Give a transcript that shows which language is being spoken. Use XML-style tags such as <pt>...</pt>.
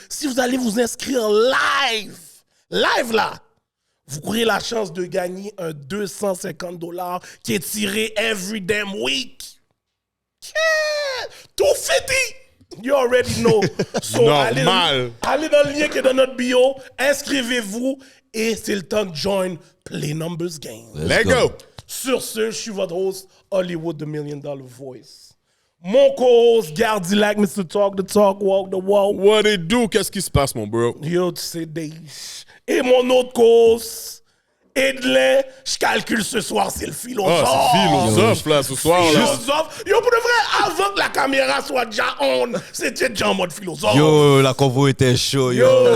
<fr>Si vous allez vous inscrire live là, vous courez la chance de gagner un $250 qui est tiré</fr> <en>every damn week. Yeah! 250! You already know. So,</en> <fr>Normal. Allez dans le lien qui est dans notre bio, inscrivez-vous et c'est le temps de join Play Numbers Game.</fr> <en>Let's go.</en> <fr>Sur ce, je suis votre host, Hollywood,</fr> <en>the $1 Million Voice.</en> <fr>Mon co-host,</fr> <en>Gardy like Mr. Talk the Talk, Walk the Walk. What it do?</en> <fr>Qu'est-ce qui se passe, mon bro? Yo, tu sais, et mon autre co-host, Edlin, je calcule ce soir, c'est le philosophe. Ah, c'est philosophe, là, ce soir, là. Philosophe. Yo, pour de vrai, avant que la caméra soit déjà on, c'était déjà en mode philosophe. Yo, la convo était chaud, yo.</fr>